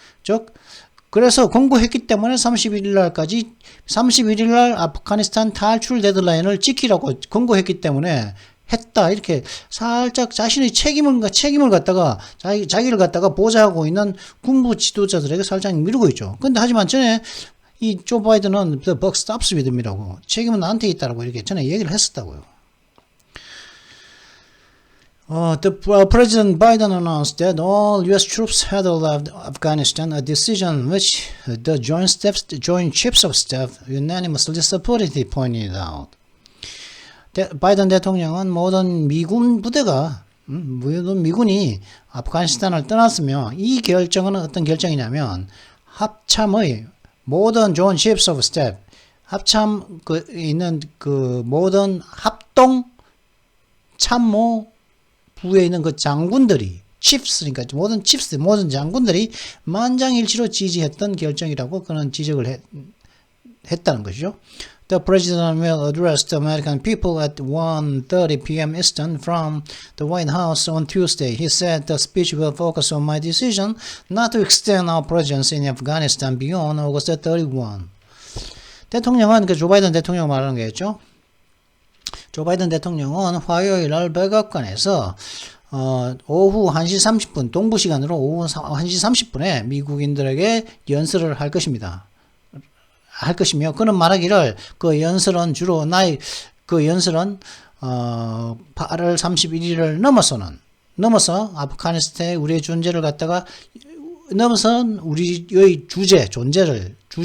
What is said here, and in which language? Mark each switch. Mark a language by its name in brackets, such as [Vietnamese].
[Korean] 즉, 그래서 권고했기 때문에 31일 날까지 31일 날 아프가니스탄 탈출 데드라인을 지키라고 권고했기 때문에 했다. 이렇게 살짝 자신의 책임을 갖다가 자기를 갖다가 보좌하고 있는 군부 지도자들에게 살짝 미루고 있죠. 근데 하지만 전에 이 조 바이든은 [English] the buck stops with me [Korean] 라고 책임은 나한테 있다라고 이렇게 전에 얘기를 했었다고요. [English] The President Biden announced that all U.S. troops had left Afghanistan, a decision which the Joint Chiefs of Staff unanimously supported, he pointed out. [Korean] 바이든 대통령은 모든 미군 부대가 모든 미군이 아프가니스탄을 떠났으며 이 결정은 어떤 결정이냐면 합참의 모든 [English] Joint Chiefs of Staff [Korean] 합참 있는 그 모든 합동 참모 부에 있는 그 장군들이 chiefs, 그러니까 모든 장군들이 만장일치로 지지했던 결정이라고 그는 지적을 했다는 것이죠. [English] The President will address the American people at 1:30 p.m. Eastern from the White House on Tuesday. He said the speech will focus on my decision not to extend our presence in Afghanistan beyond August 31. [Korean] 대통령은 그 조 바이든 대통령 말하는 거였죠. 조 바이든 대통령은 화요일 날 백악관에서 오후 1시 30분 동부 시간으로 오후 1시 30분에 미국인들에게 연설을 할 것입니다. 할 것이며 그는 말하기를 그 연설은 주로 그 연설은 8월 31일을 넘어서 아프가니스탄의 우리의 존재를 갖다가 넘어선 우리의 존재를